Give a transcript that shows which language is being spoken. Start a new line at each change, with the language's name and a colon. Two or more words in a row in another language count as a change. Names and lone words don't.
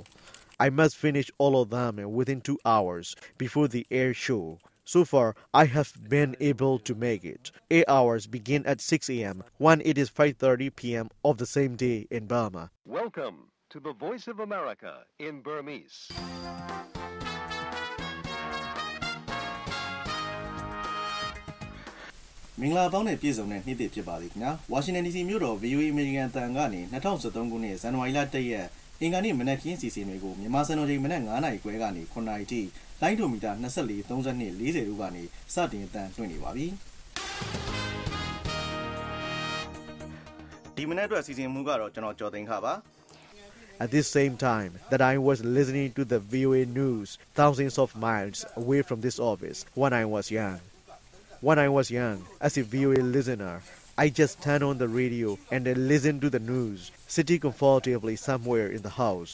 English: I must finish all of them within 2 hours before the air show. So far, I have been able to make it. 8 hours begin at 6 a.m. when it is 5:30 p.m. of the same day in Burma. Welcome to the Voice of America in Burmese.
Burmese: မင်္ဂလာပေါင်းနဲ့ပြည့်စုံတဲ့နေ့တစ်ဖြစ်ပါသည်ခင်ဗျာဝါရှင်တန် DC မြို့တော် VOA အမေရိကန်တန်ကနေ2013ခုနှစ်ဇန်နဝါရီလ1ရက်အင်္ဂါနေ့မနက်ခင်းစီစဉ်တွေကိုမြန်မာစံတော်ချိန်မနက်9:00နာရီခွဲကနေ9:00နာရီထိလိုင်းဒိုမီတာ24 32 40တို့ကနေစတင်အသံလွှင့်နေပါပြီဒီမနက်အတွက်စီစဉ်မှုကတော့ကျွန်တော်ကျော်သိန်းခါပါ
English: At this same time that I was listening to the VOA news thousands of miles away from this office when I was young. When I was young, as a VOA listener, I just turned on the radio and then listened to the news, sitting comfortably somewhere in the house.